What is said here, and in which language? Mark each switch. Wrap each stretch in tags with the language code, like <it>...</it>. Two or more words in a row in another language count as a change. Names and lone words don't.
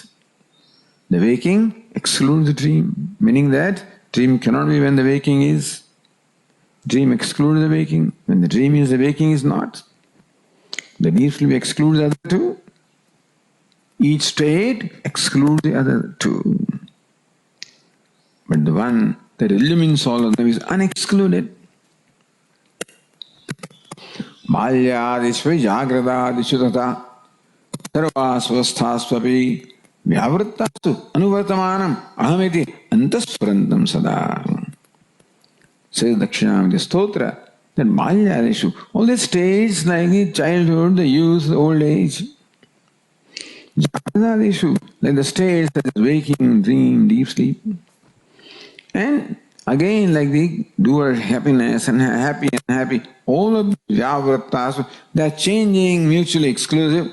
<en>The waking excludes the dream, meaning that dream cannot be when the waking is. Dream excludes the waking. When the dream is, the waking is not. The deep sleep excludes the other two. Each state excludes the other two. But the one that illumines all of them is unexcluded.</en> <sa>Balyadishva jagradadishu tata sarvasvasthasvapi vyavrittasu anuvartamanam ahamiti antaspurantam sada.</sa> <en>Says Dakshinamurti Stotra that Balyadishu, all the states like the childhood, the youth, the old age, jagradadishu, like the states that is waking, dream, deep sleep, and again, like the doer happiness and happy, all of these vyavrittas, they are changing, mutually exclusive.</en>